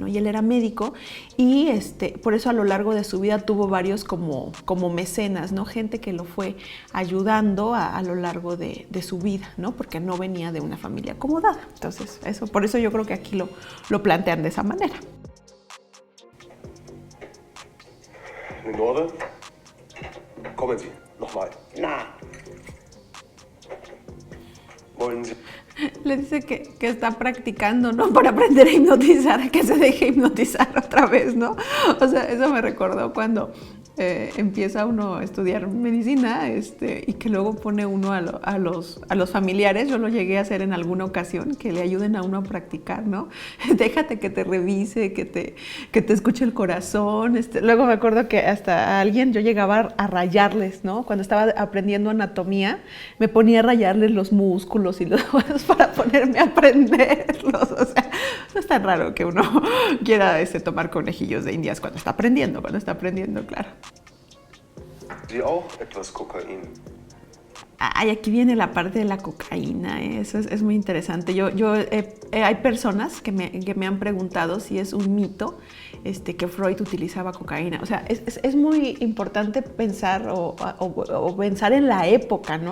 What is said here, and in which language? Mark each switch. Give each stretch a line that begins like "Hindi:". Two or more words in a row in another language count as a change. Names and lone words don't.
Spanish: Y él era médico y por eso a lo largo de su vida tuvo varios como mecenas, ¿no? Gente que lo fue ayudando a lo largo de su vida, ¿no? Porque no venía de una familia acomodada. Entonces, por eso yo creo que aquí lo plantean de esa manera.
German: Lenore, kommen Sie, nochmal. Na, Wollen Sie...
Spanish: Le dice que está practicando, ¿no? Para aprender a hipnotizar, a que se deje hipnotizar otra vez, ¿no? O sea, eso me recordó cuando empieza uno a estudiar medicina y que luego pone uno a los familiares. Yo lo llegué a hacer en alguna ocasión, que le ayuden a uno a practicar, ¿no? Déjate que te revise, que te escuche el corazón. Luego me acuerdo que hasta a alguien yo llegaba a rayarles, ¿no? Cuando estaba aprendiendo anatomía, me ponía a rayarles los músculos y los huesos para ponerme a aprenderlos. O sea, no es tan raro que uno quiera tomar conejillos de indias cuando está aprendiendo, claro.
German: Sie auch etwas Kokain?
Spanish: Ay, aquí viene la parte de la cocaína, ¿eh? Eso es muy interesante. Hay personas que me han preguntado si es un mito que Freud utilizaba cocaína. O sea, es muy importante pensar o pensar en la época, ¿no?